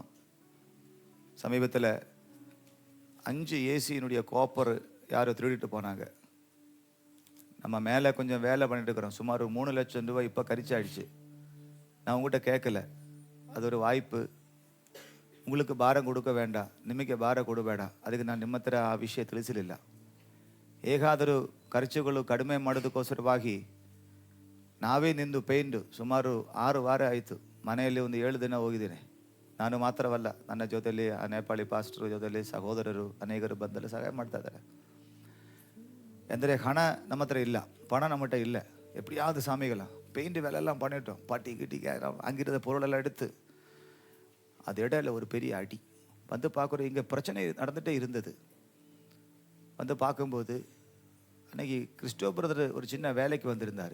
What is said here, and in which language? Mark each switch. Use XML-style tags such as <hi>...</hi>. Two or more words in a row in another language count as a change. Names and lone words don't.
<ta>சமீபத்தில் 5 ஏசியினுடைய கோப்பர் யாரோ திருடிட்டு போனாங்க. நம்ம மேலே கொஞ்சம் வேலை பண்ணிட்டு இருக்கிறோம். சுமார் 3 லட்சம் ரூபாய் இப்போ கரிச்சாயிடுச்சு. நான் உங்கள்கிட்ட கேட்கல, அது ஒரு வாய்ப்பு.</ta> <kn>உங்களுக்கு ಭಾರ ಕೊಡುಕ ಬೇಡ, ನಿಮಗೆ ಭಾರ ಕೊಡಬೇಡ. ಅದಕ್ಕೆ ನಾನು ನಿಮ್ಮ ಹತ್ರ ಆ ವಿಷಯ ತಿಳಿಸಲಿಲ್ಲ. ಹೇಗಾದರೂ ಖರ್ಚುಗಳು ಕಡಿಮೆ ಮಾಡೋದಕ್ಕೋಸ್ಕರವಾಗಿ ನಾವೇ ನಿಂದು ಪೇಂಡು ಸುಮಾರು 6 ವಾರ ಆಯಿತು. ಮನೆಯಲ್ಲಿ ಒಂದು 7 ದಿನ ಹೋಗಿದ್ದೇನೆ. ನಾನು ಮಾತ್ರವಲ್ಲ, ನನ್ನ ಜೊತೆಯಲ್ಲಿ ಆ ನೇಪಾಳಿ ಪಾಸ್ಟರ್ ಜೊತೆಯಲ್ಲಿ ಸಹೋದರರು ಅನೇಕರು ಬಂದಲ್ಲಿ ಸಹಾಯ ಮಾಡ್ತಾ ಇದ್ದಾರೆ. ಅಂದರೆ ಹಣ ನಮ್ಮ ಹತ್ರ ಇಲ್ಲ,</kn> <ta>பண நம்மகிட்ட இல்லை. எப்படியாவது சாமிகளா பெயிண்ட் வேலையெல்லாம் பண்ணிட்டோம். பாட்டி கிட்டி அங்கிருந்த பொருளெல்லாம் எடுத்து அது இடையில ஒரு பெரிய அடி வந்து பார்க்குறோம். இங்கே பிரச்சனை நடந்துகிட்டே இருந்தது. வந்து பார்க்கும்போது அன்னைக்கு கிறிஸ்டோ பிரதர் ஒரு சின்ன வேலைக்கு வந்திருந்தார்.</ta>